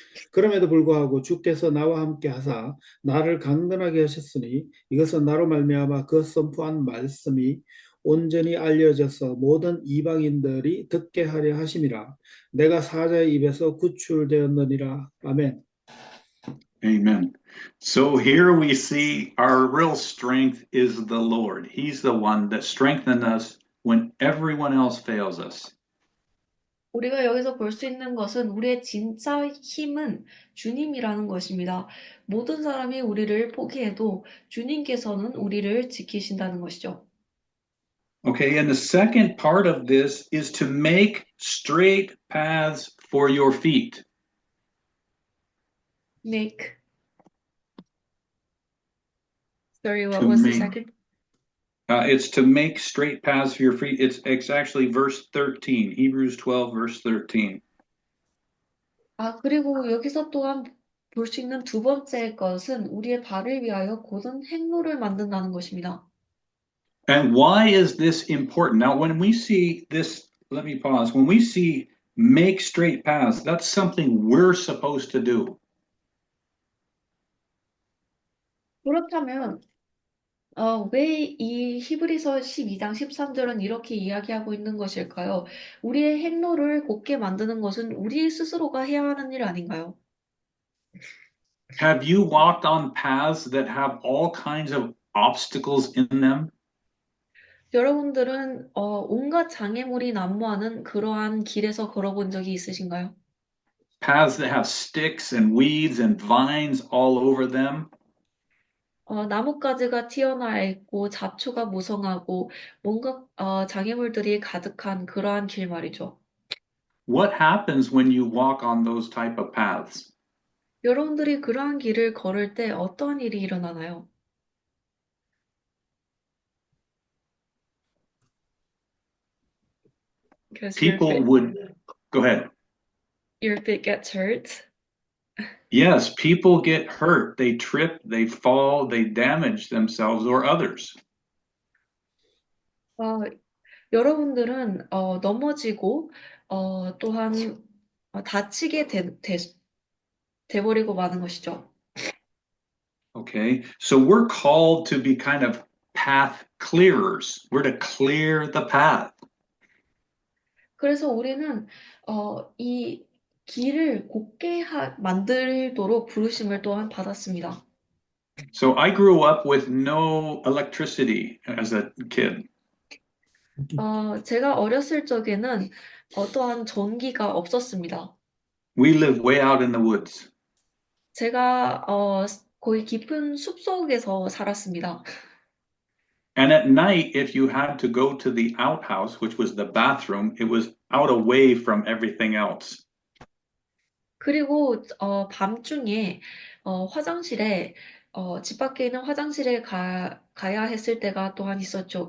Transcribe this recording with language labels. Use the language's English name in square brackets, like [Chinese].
[Korean] 그럼에도 불구하고 주께서 나와 함께 하사 나를 강건하게 하셨으니 이것은 나로 말미암아 그 선포한 말씀이 온전히 알려져서 모든 이방인들이 듣게 하려 하심이라. 내가 사자의 입에서 구출되었느니라. 아멘. [English] Amen. So here we see our real strength is the Lord. He's the one that strengthened us when everyone else fails us. [Korean] 우리가 여기서 볼 수 있는 것은 우리의 진짜 힘은 주님이라는 것입니다. 모든 사람이 우리를 포기해도 주님께서는 우리를 지키신다는 것이죠. [English] Okay, and the second part of this is to make straight paths for your feet. Make. Sorry, what To was the make- second? It's to make straight paths for your feet. It's actually verse 13, Hebrews 12, verse 13. [Korean] 그리고 여기서 또한 볼 수 있는 두 번째 것은 우리의 발을 위하여 곧은 행로를 만든다는 것입니다. [English] And why is this important? Now, when we see this, let me pause. When we see make straight paths, that's something we're supposed to do. [Korean] 그렇다면 왜 이 히브리서 12장 13절은 이렇게 이야기하고 있는 것일까요? 우리의 행로를 곧게 만드는 것은 우리 스스로가 해야 하는 일 아닌가요? [English] Have you walked on paths that have all kinds of obstacles in them? [Korean] 여러분들은 온갖 장애물이 난무하는 그러한 길에서 걸어본 적이 있으신가요? [English] Paths that have sticks and weeds and vines all over them? [Korean] 나뭇가지가 튀어나와 있고 잡초가 무성하고 뭔가 장애물들이 가득한 그러한 길 말이죠. [English] What happens when you walk on those type of paths? [Korean] 여러분들이 그러한 길을 걸을 때 어떠한 일이 일어나나요? [English] Because People would, go ahead. your feet gets hurt. Yes, people get hurt. They trip, they fall, they damage themselves or others. [Korean] 여러분들은 넘어지고 또한 다치게 돼버리고 마는 것이죠. [English] Okay, so we're called to be kind of path clearers. We're to clear the path. [Korean] 그래서 우리는 이 길을 곧게 만들도록 부르심을 또한 받았습니다. [English] So I grew up with no electricity as a kid. [Korean] 제가 어렸을 적에는 어떠한 전기가 없었습니다. [English] We lived way out in the woods. [Korean] 제가 거의 깊은 숲속에서 살았습니다. [English] And at night, if you had to go to the outhouse, which was the bathroom, it was out away from everything else. [Korean] 그리고 밤중에 화장실에 집 밖에 있는 화장실에 가야 했을 때가 또한 있었죠.